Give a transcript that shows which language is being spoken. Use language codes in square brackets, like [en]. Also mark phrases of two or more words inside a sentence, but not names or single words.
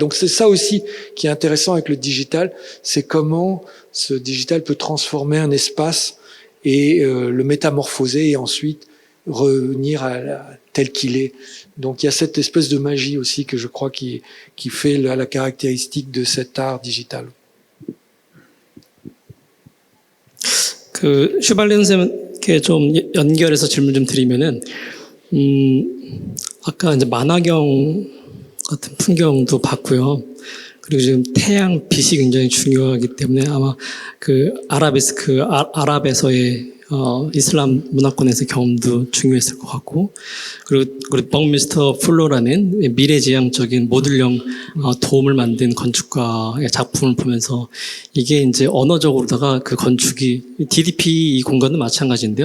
[fr] Donc c'est ça aussi qui est intéressant avec le digital, c'est comment ce digital peut transformer un espace et le métamorphoser et ensuite revenir tel qu'il est. Donc il y a cette espèce de magie aussi que je crois qui fait la caractéristique de cet art digital. [ko] 그 슈발리 선생님께 좀 연결해서 질문 좀 드리면은 아까 이제 만화경 같은 풍경도 봤고요. 그리고 지금 태양 빛이 굉장히 중요하기 때문에 아마 그 아랍에서의 이슬람 문화권에서 경험도 중요했을 것 같고, 그리고 우리 벅미스터 플로라는 미래지향적인 모듈형 도움을 만든 건축가의 작품을 보면서 이게 이제 언어적으로다가 그 건축이 DDP 이 공간도 마찬가지인데요.